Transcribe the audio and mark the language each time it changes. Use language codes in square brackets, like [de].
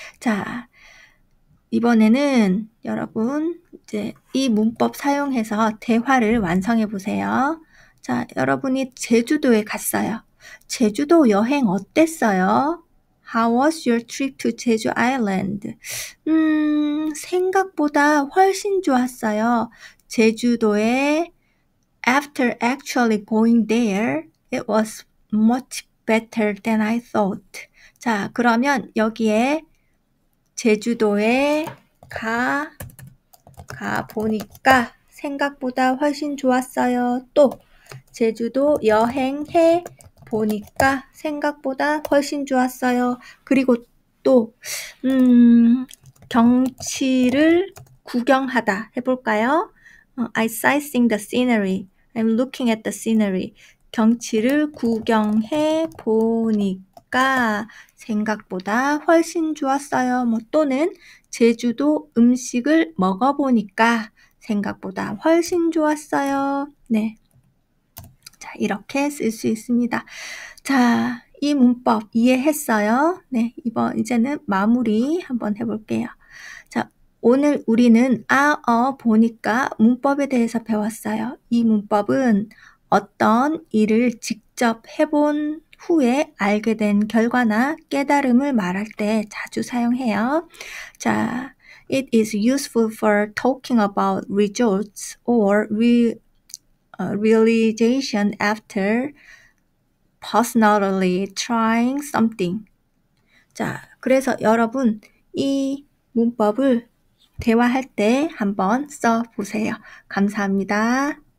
[ko] 자, 이번에는 여러분 이제 이 문법 사용해서 대화를 완성해 보세요. 자, 여러분이 제주도에 갔어요. 제주도 여행 어땠어요? [en] How was your trip to Jeju Island? [ko] 생각보다 훨씬 좋았어요. 제주도에 [en] After actually going there, it was much better than I thought. [ko] 자, 그러면 여기에 제주도에 가보니까 생각보다 훨씬 좋았어요. 또 제주도 여행해 보니까 생각보다 훨씬 좋았어요. 그리고 또 경치를 구경하다 해볼까요? [en] I sightseeing the scenery. I'm looking at the scenery. [ko] 경치를 구경해 보니까 보니까 생각보다 훨씬 좋았어요. 뭐 또는 제주도 음식을 먹어보니까 생각보다 훨씬 좋았어요. 네. 자, 이렇게 쓸 수 있습니다. 자, 이 문법 이해했어요? 네, 이제는 마무리 한번 해볼게요. 자, 오늘 우리는 보니까 문법에 대해서 배웠어요. 이 문법은 어떤 일을 직접 해본 후에 알게 된 결과나 깨달음을 말할 때 자주 사용해요. [en] 자, it is useful for talking about results or realization after personally trying something. [ko] 자, 그래서 여러분 이 문법을 대화할 때 한번 써보세요. 감사합니다.